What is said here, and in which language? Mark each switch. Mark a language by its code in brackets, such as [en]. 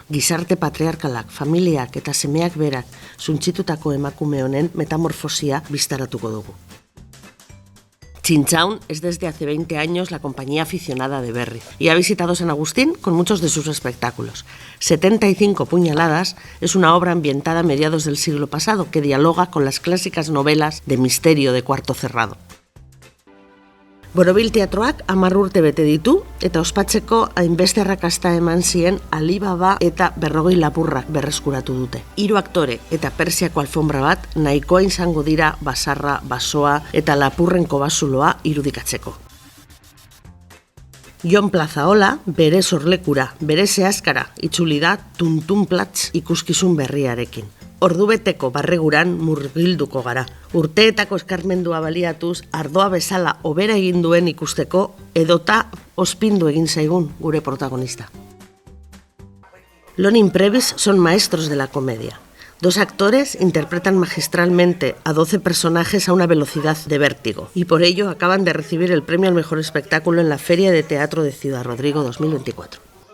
[eu] Gizarte patriarkalak, familiak eta semeak berak suntsitutako emakume honen metamorfosia biztaratuko dugu. [es] Chinchaun es desde hace 20 años la compañía aficionada de Berri y ha visitado San Agustín con muchos de sus espectáculos. 75 puñaladas es una obra ambientada a mediados del siglo pasado que dialoga con las clásicas novelas de misterio de Cuarto Cerrado. [eu] Borobil teatroak 10 urte bete ditu eta ospatzeko hainbeste arrakasta eman zien Alibaba eta 40 lapurrak berreskuratu dute. 3 aktore eta Persiako alfombra bat nahikoa izango dira basarra, basoa eta lapurren kobazuloa irudikatzeko. Jon Plazaola bere sorlekura, bere zehazkara, itzuli da tuntunplatz ikuskizun berriarekin. Ordubeteko barreguran murgilduko gara. Urteetako eskarmendua baliatuz, ardoa bezala hobera egin duen ikusteko edota ospindu egin zaigun gure protagonista. [es] Lonin Previs son maestros de la comedia. 2 actores interpretan magistralmente a 12 personajes a una velocidad de vértigo y por ello acaban de recibir el premio al mejor espectáculo en la Feria de Teatro de Ciudad Rodrigo 2024.